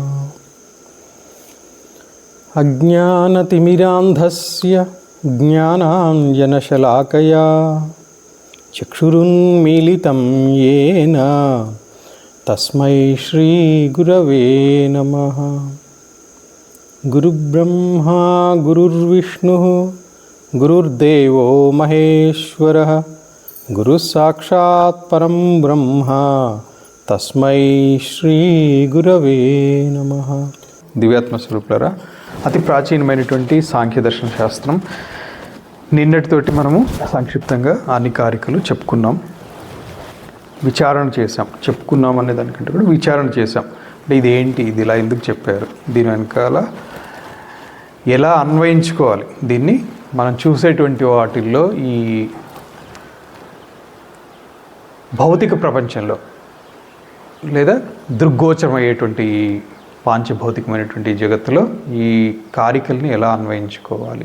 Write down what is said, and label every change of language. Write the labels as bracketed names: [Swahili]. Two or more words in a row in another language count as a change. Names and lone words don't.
[Sanskrit] अज्ञानतिमिरान्धस्य ज्ञानाञ्जनशलाकया चक्षुरुन्मीलितं येन तस्मै श्रीगुरवे नमः। गुरुब्रह्मा गुरुर्विष्णुः गुरुर्देवो महेश्वरः गुरुसाक्षात् परं ब्रह्म तस्मै श्रीगुरवे नमः। [Telugu] దివ్యాత్మ స్వరూపులారా, అతి ప్రాచీనమైనటువంటి సాంఖ్య దర్శన శాస్త్రం. నిన్నటితోటి మనము సంక్షిప్తంగా అన్ని కారికలు చెప్పుకున్నాం, విచారణ చేసాం. చెప్పుకున్నాం అనే దానికంటే కూడా విచారణ చేసాం. అంటే ఇదేంటి, ఇది ఇలా ఎందుకు చెప్పారు, దీని వెనకాల ఎలా అన్వయించుకోవాలి, దీన్ని మనం చూసేటువంటి వాటిల్లో ఈ భౌతిక ప్రపంచంలో లేదా దృగ్గోచరమయ్యేటువంటి పాంచభౌతికమైనటువంటి జగత్తులో ఈ కారికల్ని ఎలా అన్వయించుకోవాలి.